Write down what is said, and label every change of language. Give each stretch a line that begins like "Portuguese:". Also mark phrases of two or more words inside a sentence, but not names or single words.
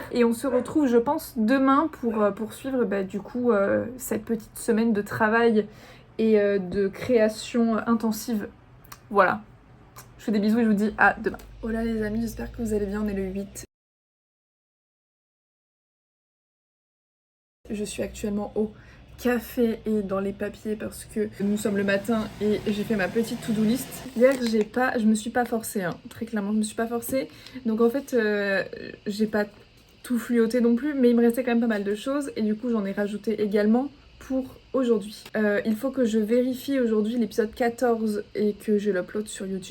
French: Et on se retrouve, je pense, demain pour poursuivre du coup cette petite semaine de travail et de création intensive. Voilà. Je vous fais des bisous et je vous dis à demain. Hola les amis, j'espère que vous allez bien. On est le 8. Je suis actuellement au café et dans les papiers parce que nous sommes le matin et j'ai fait ma petite
English: to-do list.
French: Hier, je me suis pas forcée, hein. Très clairement, je me suis pas forcée. Donc en fait, j'ai pas tout fluoté non plus, mais il me restait quand même pas mal de choses et du coup, j'en ai rajouté également pour aujourd'hui. Il faut que je vérifie aujourd'hui l'épisode 14 et que je l'upload sur YouTube.